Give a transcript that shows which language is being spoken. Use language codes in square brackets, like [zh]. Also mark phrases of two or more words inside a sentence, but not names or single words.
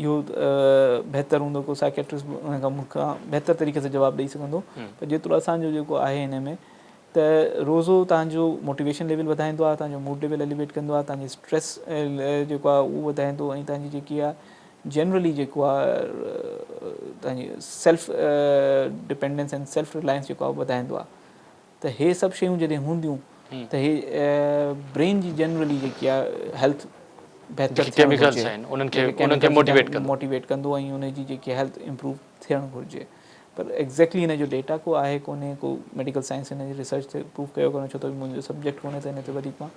[sd] इहो बहितरु हूंदो को साइकेट्रिस्ट उन खां मूंखां बहितर तरीक़े सां जवाबु ॾेई सघंदो पर जेतिरो असांजो जेको आहे हिन में त रोज़ो तव्हांजो [en] motivation level [sd] वधाईंदो आहे तव्हांजो [en] mood level elevate [sd] कंदो आहे तव्हांजी स्ट्रेस जेको आहे उहो वधाईंदो ऐं तव्हांजी जेकी आहे जनरली जेको आहे तव्हांजी [en] self dependence and self reliance [sd] जेको आहे वधाईंदो आहे त हे सभु शयूं जॾहिं हूंदियूं त हे ब्रेन जी जनरली जेकी आहे हेल्थ बहितर मोटिवेट कंदो ऐं उनजी जेकी हेल्थ इम्प्रूव थियणु घुरिजे पर एक्ज़ैक्टली हिन जो डेटा को आहे कोन्हे को [en] medical science [sd] हिन जी रिसर्च ते प्रूव कयो कोन्हे छो त मुंहिंजो सब्जेक्ट कोन्हे त हिन ते वधीक मां